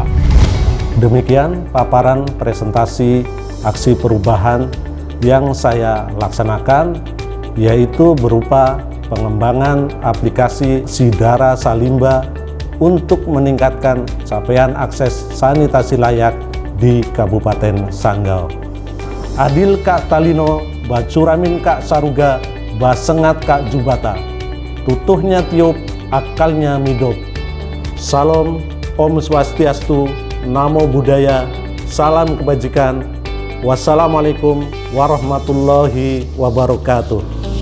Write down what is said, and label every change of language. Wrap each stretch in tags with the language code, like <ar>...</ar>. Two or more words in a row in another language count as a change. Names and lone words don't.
<id>Demikian paparan presentasi aksi perubahan yang saya laksanakan, yaitu berupa pengembangan aplikasi Sidara Salimba untuk meningkatkan capaian akses sanitasi layak di Kabupaten Sanggau.</id> <knx>Adil Kak Talino, Bacuramin Kak Saruga, Basengat Kak Jubata, tutuhnya tiup, akalnya midop.</knx> <id>Salam,</id> <sa>Om Swastiastu,</sa> <pi>Namo Buddhaya,</pi> <id>salam kebajikan.</id> <ar>والسلام عليكم ورحمة الله وبركاته.</ar>